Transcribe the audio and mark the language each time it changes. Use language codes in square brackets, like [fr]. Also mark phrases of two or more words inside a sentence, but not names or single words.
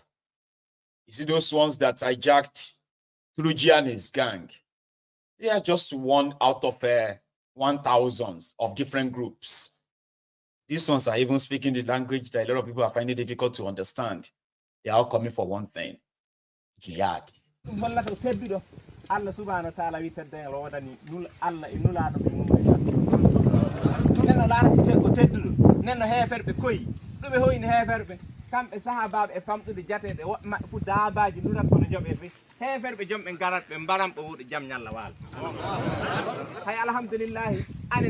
[en] You see those ones that hijacked Turji and his gang? They are just one out of 1,000 of different groups. These ones are even speaking the language that a lot of people are finding difficult to understand. They are all coming for one thing: jihad. [ar] الله سبحانه وتعالى [ff] wi tedde rodani nul Allah inula do neno laara ko teddudo neno heferbe koyi dum be hoyni heferbe kambe sahababe e famdude jatede fu daabaji durat kono jobe be heferbe jombe garat be mbaram be wudo jam nyalla wal hay alhamdulillah ani